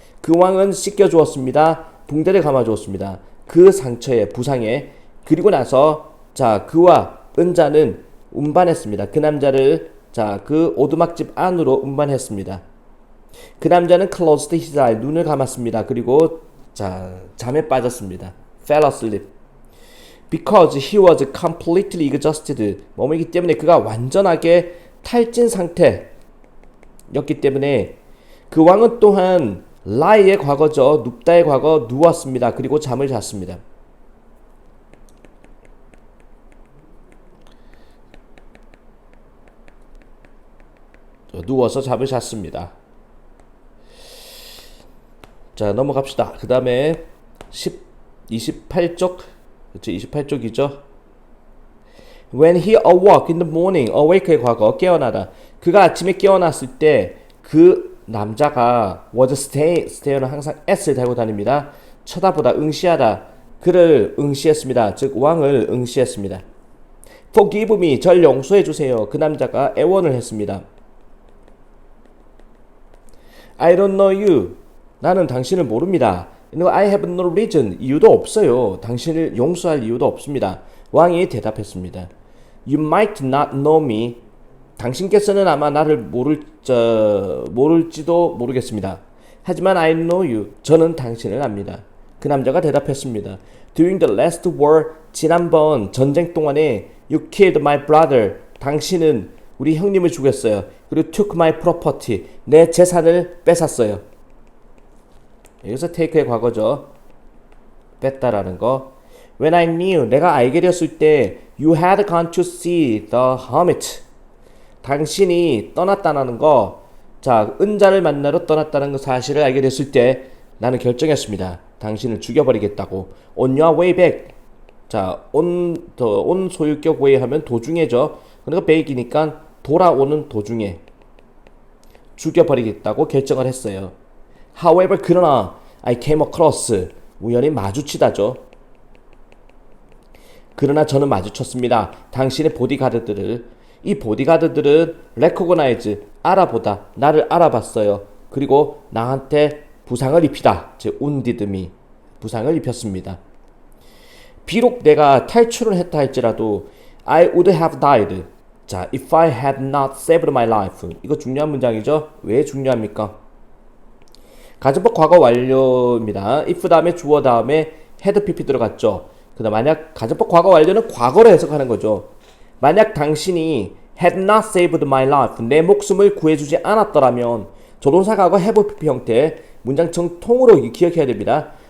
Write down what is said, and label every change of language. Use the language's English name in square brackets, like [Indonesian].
[Korean] 그 왕은 씻겨주었습니다. 붕대를 감아주었습니다. 그 상처에, 부상에. 그리고 나서, 자, 그와 은자는 운반했습니다. 그 남자를 자, 그 오두막집 안으로 운반했습니다. 그 남자는 [English] closed his eye, [Korean] 눈을 감았습니다. 그리고 자, 잠에 빠졌습니다. [English] fell asleep. Because he was completely exhausted. [Korean] 뭐뭐이기 때문에 그가 완전하게 탈진 상태였기 때문에 그 왕은 또한 lie의 과거죠. 눕다의 과거 누웠습니다. 그리고 잠을 잤습니다. 누워서 잠을 잤습니다. 자, 넘어갑시다. 그 다음에 28쪽. 그렇죠, 28쪽이죠. [English] When he awoke in the morning, [Korean] awake의 과거, 깨어나다. 그가 아침에 깨어났을 때 그 남자가 was stay는 항상 s를 달고 다닙니다. 쳐다보다, 응시하다. 그를 응시했습니다. 즉 왕을 응시했습니다. [English] Forgive me, [Korean] 절 용서해 주세요. 그 남자가 애원을 했습니다. [English] I don't know you. [Korean] 나는 당신을 모릅니다. [English] I have no reason. [Korean] 이유도 없어요. 당신을 용서할 이유도 없습니다. 왕이 대답했습니다. [English] You might not know me. [Korean] 당신께서는 아마 나를 모를지도 모르겠습니다. 하지만 [English] I know you. [Korean] 저는 당신을 압니다. 그 남자가 대답했습니다. [English] During the last war, [Korean] 지난번 전쟁 동안에 [English] You killed my brother. [Korean] 당신은 우리 형님을 죽였어요. 그리고 [English] took my property. [Korean] 내 재산을 뺏었어요. 여기서 take의 과거죠. 뺐다라는 거. [English] When I knew, [Korean] 내가 알게 되었을 때 [English] You had gone to see the hermit. [Korean] 당신이 떠났다는 거. 자, 은자를 만나러 떠났다는 그 사실을 알게 됐을 때 나는 결정했습니다. 당신을 죽여버리겠다고. [English] On your way back. [Korean] 자, on 소유격 way 하면 도중에죠. 그러니까 back이니까 돌아오는 도중에 죽여버리겠다고 결정을 했어요. [English] However, [Korean] 그러나 [English] I came across. [Korean] 우연히 마주치다죠. 그러나 저는 마주쳤습니다. 당신의 보디가드들을. 이 보디가드들은 recognize, 알아보다, 나를 알아봤어요. 그리고 나한테 부상을 입히다. 즉 [English] wounded me, [Korean] 부상을 입혔습니다. 비록 내가 탈출을 했다 할지라도 [English] I would have died. [Korean] 자, [English] if I had not saved my life. [Korean] 이거 중요한 문장이죠. 왜 중요합니까? 가정법 과거 완료입니다. if 다음에 주어 다음에 had pp 들어갔죠. 그다음 만약 가정법 과거 완료는 과거로 해석하는 거죠. 만약 당신이 [English] had not saved my life, [Korean] 내 목숨을 구해주지 않았더라면 조동사 과거 have pp 형태 문장 정통으로 기억해야 됩니다.